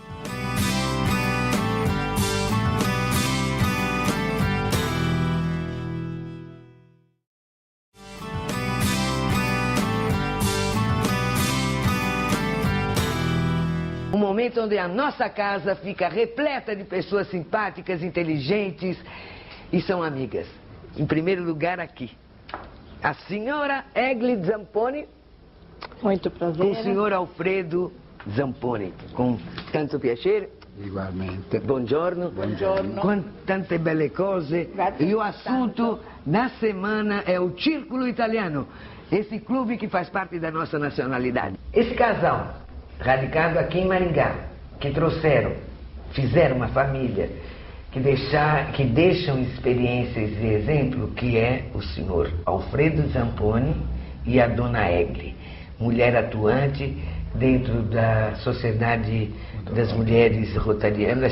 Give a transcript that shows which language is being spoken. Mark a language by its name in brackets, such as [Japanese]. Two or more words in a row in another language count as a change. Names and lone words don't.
[Portuguese] Um momento onde a nossa casa fica repleta de pessoas simpáticas, inteligentes e são amigas. Em primeiro lugar aqui, a senhora Egli Zamponi. Muito prazer. Com o senhor Alfredo Zamponi. [Italian] Com tanto piacere. [Portuguese] Igualmente. [Italian] Buongiorno. Buongiorno. Com tante belle cose. Grazie [Portuguese] E o assunto da semana é o Círculo Italiano, esse clube que faz parte da nossa nacionalidade. Esse casal, radicado aqui em Maringá, que fizeram uma família, que deixam experiências e exemplo, que é o senhor Alfredo Zamponi e a dona Egli, mulher atuante dentro da Sociedade das Mulheres Rotarianas,